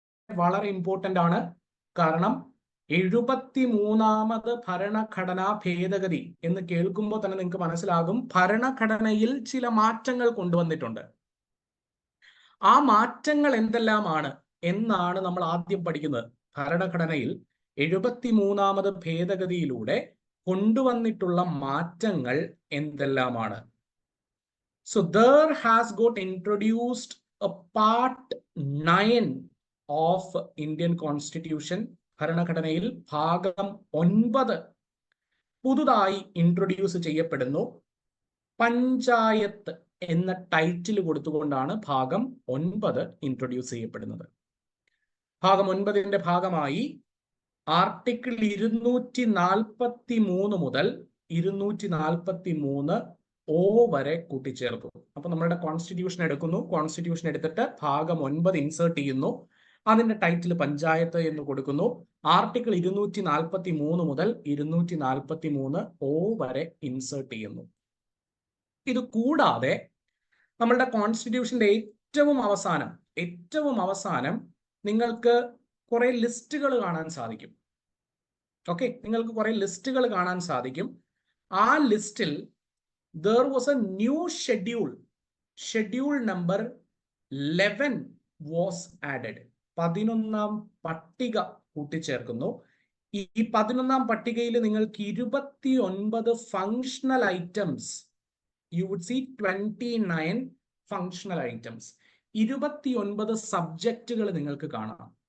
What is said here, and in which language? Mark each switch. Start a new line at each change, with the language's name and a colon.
Malayalam: വളരെ ഇമ്പോർട്ടന്റ് ആണ്. കാരണം 73ാമത് ഭരണഘടനാ ഭേദഗതി എന്ന് കേൾക്കുമ്പോൾ തന്നെ നിങ്ങൾക്ക് മനസ്സിലാകും ഭരണഘടനയിൽ ചില മാറ്റങ്ങൾ കൊണ്ടുവന്നിട്ടുണ്ട്. ആ മാറ്റങ്ങൾ എന്തെല്ലാമാണ് എന്നാണ് നമ്മൾ ആദ്യം പഠിക്കുന്നത്. ഭരണഘടനയിൽ 73ാമത് ഭേദഗതിയിലൂടെ കൊണ്ടുവന്നിട്ടുള്ള മാറ്റങ്ങൾ എന്തെല്ലാമാണ്?
English: So there has got introduced a part 9 of Indian Constitution.
Malayalam: ഭരണഘടനയിൽ ഭാഗം 9 പുതുതായി ഇൻട്രൊഡ്യൂസ് ചെയ്യപ്പെടുന്നു. പഞ്ചായത്ത് എന്ന ടൈറ്റിൽ കൊടുത്തുകൊണ്ടാണ് ഭാഗം 9 ഇൻട്രൊഡ്യൂസ് ചെയ്യപ്പെടുന്നത്. ഭാഗം 9ന്റെ ഭാഗമായി ആർട്ടിക്കിൾ 243 മുതൽ 243 O വരെ കൂട്ടിച്ചേർത്തു. അപ്പൊ നമ്മളുടെ കോൺസ്റ്റിറ്റ്യൂഷൻ എടുക്കുന്നു. കോൺസ്റ്റിറ്റ്യൂഷൻ എടുത്തിട്ട് ഭാഗം 9 ഇൻസേർട്ട് ചെയ്യുന്നു. അതിന്റെ ടൈറ്റിൽ പഞ്ചായത്ത് എന്ന് കൊടുക്കുന്നു. ആർട്ടിക്കിൾ 243 മുതൽ 243 O വരെ ഇൻസേർട്ട് ചെയ്യുന്നു. ഇത് കൂടാതെ നമ്മളുടെ കോൺസ്റ്റിറ്റ്യൂഷന്റെ ഏറ്റവും അവസാനം നിങ്ങൾക്ക് കുറെ ലിസ്റ്റുകൾ കാണാൻ സാധിക്കും. ഓക്കെ, നിങ്ങൾക്ക് കുറെ ലിസ്റ്റുകൾ കാണാൻ സാധിക്കും. ആ ലിസ്റ്റിൽ
English: there was a new schedule number 11 was added.
Malayalam: 11ാം പട്ടിക കൂട്ടിച്ചേർക്കുന്നു. ഈ 11ാം പട്ടികയിൽ നിങ്ങൾക്ക് 29 functional items,
English: you would see 29 functional items,
Malayalam: 29 സബ്ജക്റ്റുകൾ നിങ്ങൾക്ക് കാണാം.